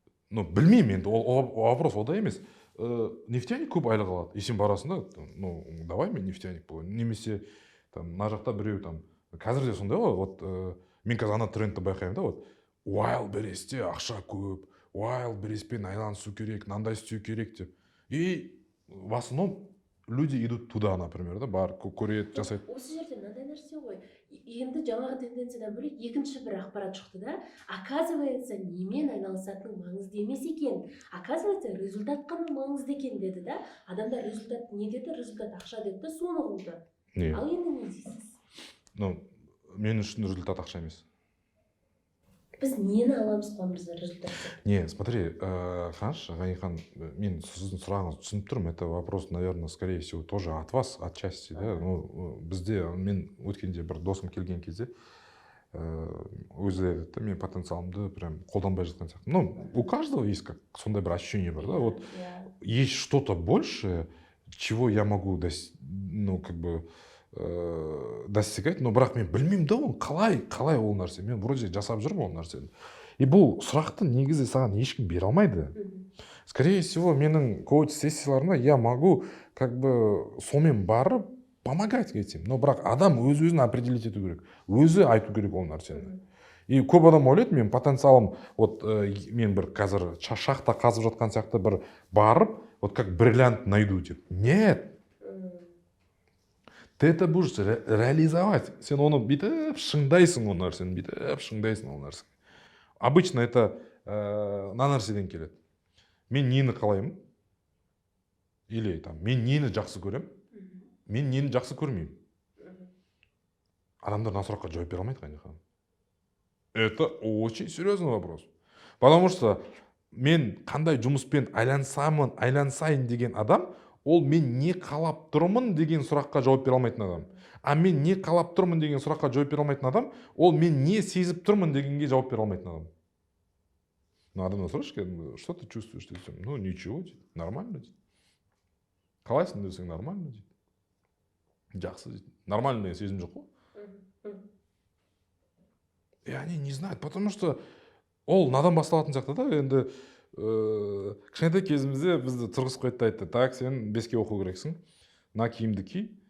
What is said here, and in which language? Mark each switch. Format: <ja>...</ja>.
<kk>Ну, білмеймін енді, вопрос ода емес. Нефтяник көп айлық алады. И сен барасың да, ну, давай мен нефтяник болайын. Немесе, там, на жақта біреу, там, қазір де сондай ғой, вот, мен қазір ана трендті байқаймын да, вот, Wildberriesте ақша көп, Wildberrieспен айланысу керек, мынандай істеу керек деп.</kk> <ru>И в основном люди идут туда, например, да,</ru> <kk>бар, көреді, жасайды. Осы жерде мынандай нәрсе ғой. Енді жаңағы тенденциядан бөлек екінші бір ақпарат шықты да, оказывается, немен айналысатының маңызды емес екен. Оказывается, результат қана маңызды екен деді да. Адамдар результат не деді? Результат ақша деді, соны қылды. Ал енді не дейсіз? Ну, мен үшін результат ақша емес. Біз нені аламыз қолымызда результатты?</kk> <ru>Не, смотри,</ru> <kk>Ханш, Ганихан, мен сіздің сұрағыңызды түсініп тұрмын.</kk> <ru>Это вопрос, наверное, скорее всего, тоже от вас, отчасти, да.</ru> <kk>Ну, бізде, мен өткенде бір досым келген кезде, өзі айтады, мен потенциалымды прям қолданбай жатқан сияқты.</kk> <ru>Ну, у каждого есть как сондай бір ощущение бар, да. Вот есть что-то большее, чего я могу, ну, как бы, достигать, но</ru> <kk>бірақ мен білмеймін да, ол қалай ол нәрсе. Мен вроде жасап жүрмін ол нәрсені. И бұл сұрақты негізі саған ешкім бере алмайды.</kk> <ru>Скорее всего,</ru> <kk>менің коуч-сессияларымда</kk> <ru>я могу как бы</ru> <kk>сонымен барып</kk> <ru>помогать етем.</ru> <kk>Но бірақ адам өз-өзін определить ету керек. Өзі айту керек ол нәрсені. И көп адам ойлайды, мен потенциалым, вот мен бір қазір шахта қазып жатқан сияқты бір барып,</kk> <ru>вот как бриллиант найду</ru> <kk>деп.</kk> <ru>Нет. Ты это будешь реализовать.</ru> <kk>Сен оны бүйтіп шыңдайсың ол нәрсені, бүйтіп шыңдайсың ол нәрсені.</kk> <ru>Обычно это</ru> <kk>мына нәрседен келеді. мен нені қалаймын или там мен нені жақсы көремін, мен нені жақсы көрмеймін. Адамдар мына сұраққа жауап бере алмайды, Ғани.</kk> <ru>Это очень серьезный вопрос.</ru> <kk>Потому что мен қандай жұмыспен айлансайын деген адам, ол мен не қалап тұрмын деген сұраққа жауап бере алмайтын адам. А мен не қалап тұрмын деген сұраққа жауап бере алмайтын адам, ол мен не сезіп тұрмын дегенге жауап бере алмайтын адам. Ну, адамнан сұрайшы,</kk> <ru>что ты чувствуешь</ru> <kk>десем, ну, ничего, дейді, нормально, дейді. Қалайсың десең, нормально, дейді. Жақсы, дейді. Нормально деген сезім жоқ қой.</kk> <ru>И они не знают, потому что</ru> <kk>ол надан басталатын сияқты да, енді кішкентай кезімізде бізді тұрғызып қойды да айтты, так, сен 5-ке оқу керексің, мына киімді ки.</kk>